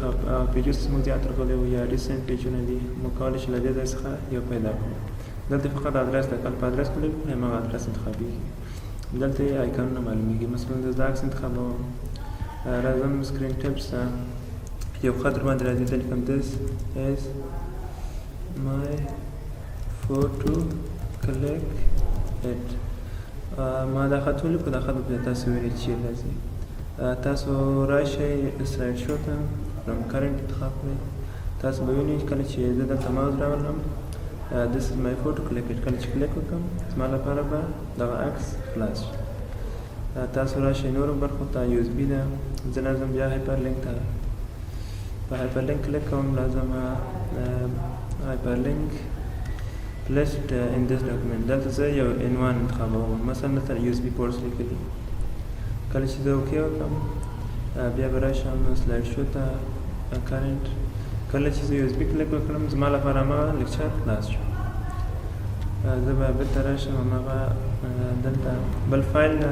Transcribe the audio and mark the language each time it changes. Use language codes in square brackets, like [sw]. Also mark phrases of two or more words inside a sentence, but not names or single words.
[ps] پیجز موږ زیات راغلي وو یا ریسنټ پیجونه دي، موږ کولی شو له دې ځای څخه یو پیدا کړو. دلته فقط ادرس ده. کله په ادرس کلیک کړئ هماغه ادرس انتخابېږي. دلته یې آیکانونه معلومیږي. مثلا زه دا عکس انتخابوم. راځم [en] screen tips [ps] ته. یو خط درباندې راځي، ته لیکم [en] this is my photo, click it. [ps] ما دا خط ولیکو. دا خط به تاسو وینئ چې راځي. تاسو راشئ [en] slide show [ps] ته، [en] from current [ps] انتخاب کړئ. تاسو به وینئ کله چې زه دلته ماوس راولم [en] this is my photo, click it. [ps] کله چې کلیک وکړم زما لپاره به دغه عکس خلاص شي. تاسو راشئ نورو برخو ته. USB ده. زه راځم بیا هایپرلینک ته. په هایپرلینک کلیک کوم. لازم هایپرلینک [en] placed in this document. [ps] دلته زه یو عنوان انتخابوم. مثلا دلته [en] USB ports [ps] لیکلي. کله چې زه اوکې وکړم بیا به راشم [en] slide show [ps] ته، کرنټ. کله چې زه USB کلیک وکړم زما لپاره هماغه لیکچر خلاص شو. زه به بېرته راشم هماغه دلته بل فایل ده.